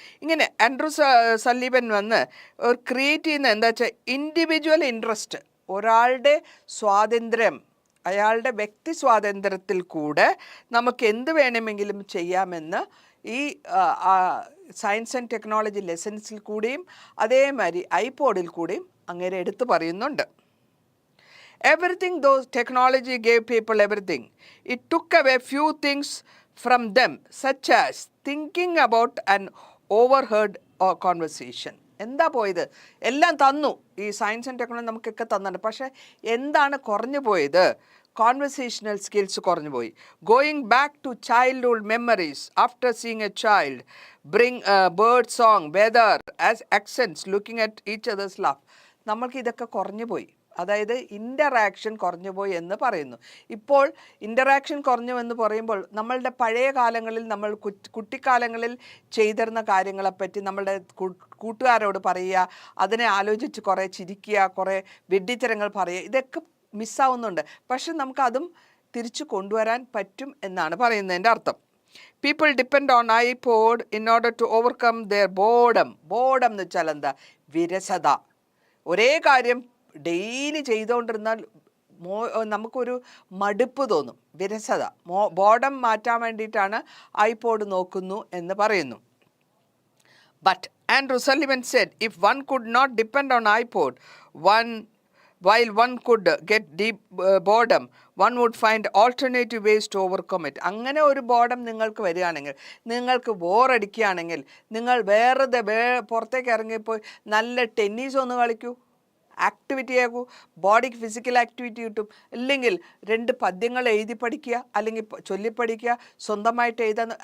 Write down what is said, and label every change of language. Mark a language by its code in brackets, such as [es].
[ml] ഇങ്ങനെ Andrew സല്ലീവൻ create ചെയ്യുന്ന എന്താ വെച്ചാൽ ഇൻഡിവിജ്വൽ ഇൻട്രസ്റ്റ്, ഒരാളുടെ സ്വാതന്ത്ര്യം, അയാളുടെ വ്യക്തി സ്വാതന്ത്ര്യത്തിൽ കൂടെ നമുക്ക് എന്ത് വേണമെങ്കിലും ചെയ്യാമെന്ന് ഈ സയൻസ് ആൻഡ് ടെക്നോളജി ലെസൺസിൽ കൂടിയും അതേമാതിരി ഐപോഡിൽ കൂടിയും അങ്ങനെ എടുത്തു പറയുന്നുണ്ട്. [en] Everything those technology gave people everything. It took away few things from them, such as thinking about an overheard conversation. [ml] എന്താ പോയത്? എല്ലാം തന്നു, ഈ സയൻസ് ആൻഡ് ടെക്നോളജി നമുക്കൊക്കെ തന്നിട്ടുണ്ട്. പക്ഷേ എന്താണ് കുറഞ്ഞു പോയത്? [en] conversational skills [ml] കുറഞ്ഞു പോയി. [en] Going back to childhood memories after seeing a child bring bird song whether as accents looking at each others laugh. [ml] നമ്മൾക്ക് ഇതൊക്കെ കുറഞ്ഞു പോയി, അതായത് ഇൻ്ററാക്ഷൻ കുറഞ്ഞുപോയി എന്ന് പറയുന്നു. ഇപ്പോൾ ഇൻ്ററാക്ഷൻ കുറഞ്ഞു എന്ന് പറയുമ്പോൾ നമ്മളുടെ പഴയ കാലങ്ങളിൽ നമ്മൾ കുട്ടിക്കാലങ്ങളിൽ ചെയ്തിരുന്ന കാര്യങ്ങളെപ്പറ്റി നമ്മളുടെ കൂട്ടുകാരോട് പറയുക, അതിനെ ആലോചിച്ച് കുറേ ചിരിക്കുക, കുറേ വെഡ്ഡിത്തരങ്ങൾ പറയുക, ഇതൊക്കെ മിസ്സാവുന്നുണ്ട്. പക്ഷെ നമുക്കതും തിരിച്ചു കൊണ്ടുവരാൻ പറ്റും എന്നാണ് പറയുന്നതിൻ്റെ അർത്ഥം. [en] People depend on iPod in order to overcome their boredom. [ml] Boredom എന്ന് വെച്ചാൽ എന്താ? വിരസത. ഒരേ കാര്യം ഡെയിലി ചെയ്തുകൊണ്ടിരുന്നാൽ നമുക്കൊരു മടുപ്പ് തോന്നും, വിരസത. ബോർഡം മാറ്റാൻ വേണ്ടിയിട്ടാണ് ഐപോഡ് നോക്കുന്നു എന്ന് പറയുന്നു. [en] But Andrew Sullivan said if one could not depend on iPod while one could get deep boredom, one would find alternative ways to overcome it. [ml] അങ്ങനെ ഒരു ബോർഡം നിങ്ങൾക്ക് വരികയാണെങ്കിൽ, നിങ്ങൾക്ക് ബോറടിക്കുകയാണെങ്കിൽ, നിങ്ങൾ പുറത്തേക്ക് ഇറങ്ങിപ്പോയി നല്ല ടെന്നീസ് ഒന്ന് കളിക്കൂ, ആക്ടിവിറ്റി ആകൂ, ബോഡിക്ക് ഫിസിക്കൽ ആക്ടിവിറ്റി കിട്ടും. ഇല്ലെങ്കിൽ 2 പദ്യങ്ങൾ എഴുതി പഠിക്കുക, അല്ലെങ്കിൽ ചൊല്ലിപ്പഠിക്കുക, സ്വന്തമായിട്ട് എഴുതാൻ.